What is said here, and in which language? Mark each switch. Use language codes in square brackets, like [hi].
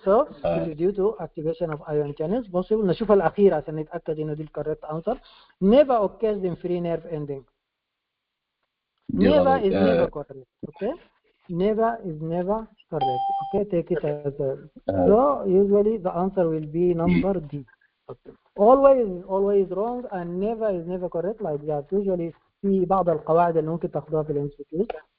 [en] So it is due to activation of ion channels. Possible. [ar] نشوف الأخيرة عشان نتأكد إنه دي [en] correct answer. Never occurs in free nerve ending. Never is never correct. Okay. Never is never correct. Okay. Take it as a. So usually the answer will be number D. Okay. Always wrong and never correct like that. [ar] Usually في بعض القواعد اللي ممكن تاخدوها في الانستيتيوت.